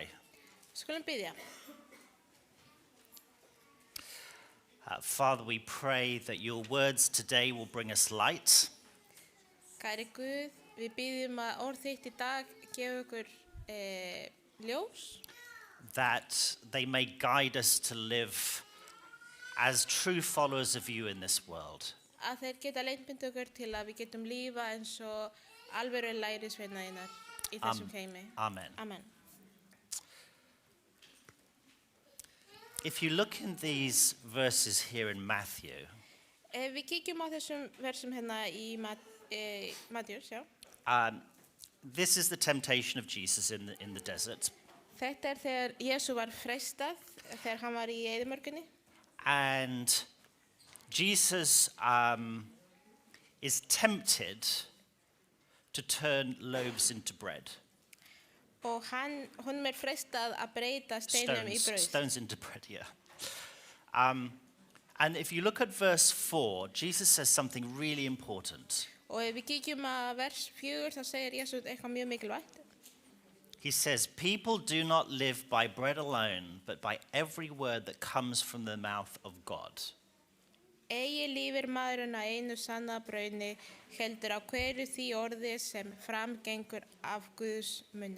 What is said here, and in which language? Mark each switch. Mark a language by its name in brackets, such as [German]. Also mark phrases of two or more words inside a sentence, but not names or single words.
[Icelandic] Skulum biðja. [English] Father, we pray that your words today will bring us light. [Icelandic] Kæri Guð, við biðjum að orð þitt í dag gefa okkur ljós, [English] That they may guide us to live as true followers of you in this world. [Icelandic] að þeir geta leiðbeint okkur til að við getum lífa eins og alvöru lærisveina þínar í þessum heimi. Amen. Amen. [English] if you look in these verses here in Matthew, [Icelandic] Ef við kíkjum á þessum versum hérna í Matthews, já. [English] this is the temptation of Jesus in the desert. [Icelandic] Þetta þegar Jésu var freistað, þegar hann var í eyðimörkinni. [English] And Jesus is tempted to turn loaves into bread. [Icelandic] Og honum freistað að breyta steinum í brauð. [English] Stones into bread, yeah. And if you look at verse 4, Jesus says something really important. [Icelandic] Og ef við kíkjum að vers 4, þá segir Jésu eitthvað mjög mikilvægt. [English] He says, people do not live by bread alone, but by every word that comes from the mouth of God. [Icelandic] Eigi lífir maðurinn að einu sanna brauðni, heldur á hverju því orði sem framgengur af Guðs munni.